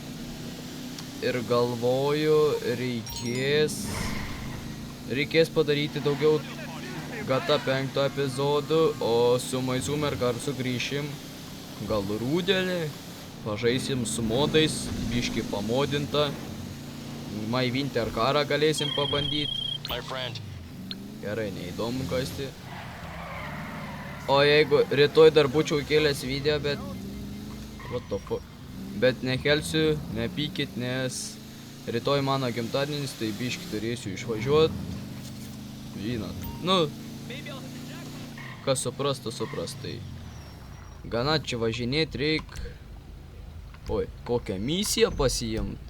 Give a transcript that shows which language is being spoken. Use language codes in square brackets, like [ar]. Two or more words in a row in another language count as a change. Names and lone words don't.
[lt] Ir galvoju, reikės padaryti daugiau GTA 5 epizodų, o su Maizum ir Kar sugrįšim gal rūdelį, pažaisim su modais, biški pamodinta, My Winter Karą galėsim pabandyti. Gerai, neįdomu kasti. O jeigu rytoj dar būčiau kėlęs video, bet [en] what the fuck. [lt] Bet nekelsiu, nepykit, nes rytoj mano gimtadienis, tai biški turėsiu išvažiuot. Žinot, nu, kas suprastų, tai gana čia važinėt reik. Oi, kokią misiją pasiimt.